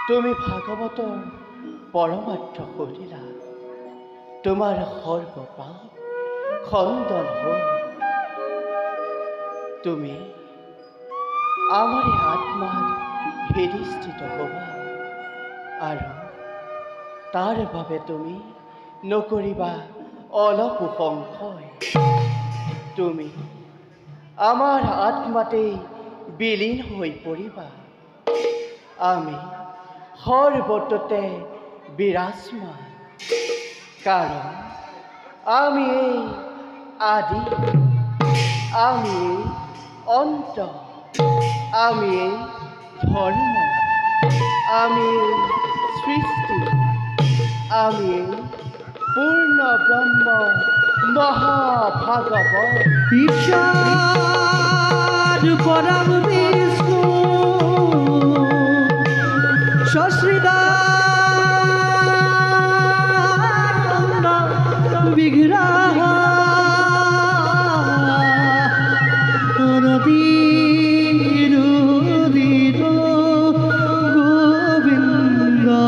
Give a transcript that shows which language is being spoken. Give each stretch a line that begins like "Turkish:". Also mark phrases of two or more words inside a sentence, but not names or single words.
Assamese: তুমি ভাগৱতৰ পৰমাৰ্থ কৰিলা, তোমাৰ সৰ্বপাপ খণ্ডন হ'ল। তুমি আমার আত্মার হৃদিস্থিত হবা আৰু তাৰ বাবে তুমি নকৰিবা অলপো সংশয়। তুমি আমার আত্মাতেই বিলীন হৈ পৰিবা। আমি সৰ্বত্ৰতে বিৰাজমান, কাৰণ আমি এই আদি, আমি এই অন্ত, আমি এই ধর্ম, আমি এই সৃষ্টি, আমি এই পূর্ণ ব্রহ্ম মহাভাগবত।
Sanskrit: ঈশ্বর পরম বিষ্ণু সশ্রিদানন্দ বিগ্রহ গোবিন্দ